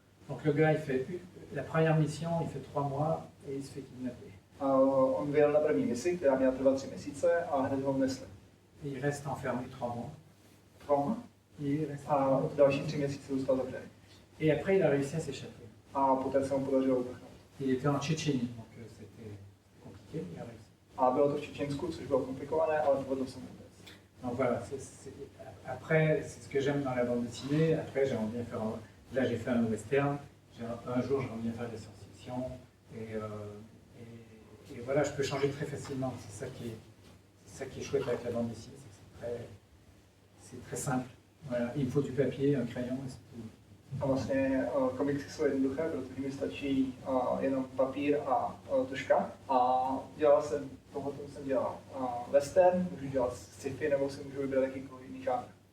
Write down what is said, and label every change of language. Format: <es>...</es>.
<fr>Donc le gars, la première mission, il fait 3 mois et il se fait kidnapper.</fr> <cs>On vyjel na první misi, která měla trvat 3 měsíce a hned ho vnesli.</cs> <fr>Il reste enfermé 3 mois. 3 mois?</fr> <cs>A další 3 měsíce zůstal zavřený.</cs> <fr>Et après, il a réussi à s'échapper.</fr> <cs>A poté se mu podařilo uprchnout.</cs> <fr>Il était en Tchétchénie, donc c'était compliqué, il a réussi.</fr> <cs>A bylo to v Čečensku, což bylo komplikované, ale povedlo se mu utéct.</cs> <fr>Donc voilà, après, c'est ce que j'aime dans la bande dessinée. Après, j'aimerais bien faire. Là, j'ai fait un western. Un jour, j'aimerais bien faire de la science-fiction. Et voilà, je peux changer très facilement. C'est ça qui est chouette avec la bande dessinée, c'est très simple. Voilà, il me faut du papier, un crayon et c'est tout.</fr> <cs>A vlastně komiksy jsou jednoduché, protože mi stačí jenom papír a tužka. A dělal jsem tohle jsem dělal western, můžu dělat sci-fi, nebo si můžu vybrat jakýkoliv jiný žánr.</cs>